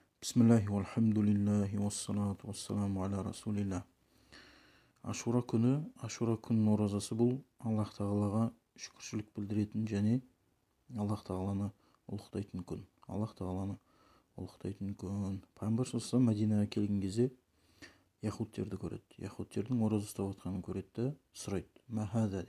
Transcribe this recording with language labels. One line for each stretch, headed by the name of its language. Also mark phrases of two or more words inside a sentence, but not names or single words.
Arabic: بسم الله والحمد لله والصلاة والسلام على رسول الله.
Kazakh: Ашура күнінің оразасы бұл Аллах Тағалаға шүкіршілік білдіретін және Аллах Тағаланы ұлықтайтын күн. Пайғамбар
Arabic: صلى الله عليه
Kazakh: Мәдинаға келген кезде яһудтерді көреді. Яһудтердің ораза ұстап жатқанын көреді де сұрайды:
Arabic: «ما هذا?»